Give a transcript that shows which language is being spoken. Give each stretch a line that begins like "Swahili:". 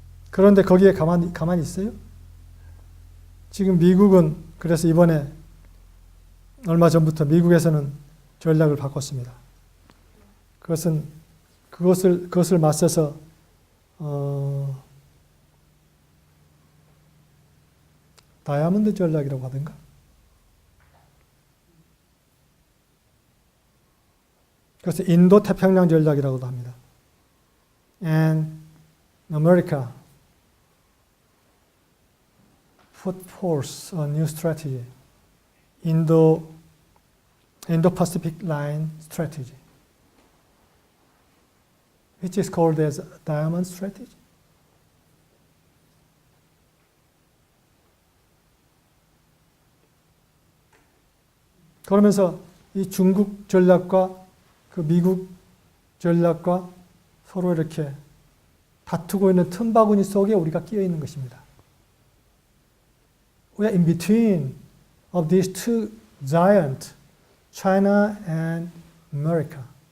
Korean: 그런데 거기에 가만히 있어요? 지금 미국은 그래서 이번에 얼마 전부터 미국에서는 전략을 바꿨습니다. 그것을 맞서서 다이아몬드 전략이라고 하던가? 그래서 인도 태평양 전략이라고도 합니다.
English: And America put forth a new strategy, Indo-Pacific Line strategy, which is called as Diamond Strategy.
Korean: 그러면서 이 중국 전략과 그 미국 전략과 서로 이렇게 다투고 있는 틈바구니 속에 우리가 끼어 있는 것입니다.
English: We are in between of these two giants, China and America.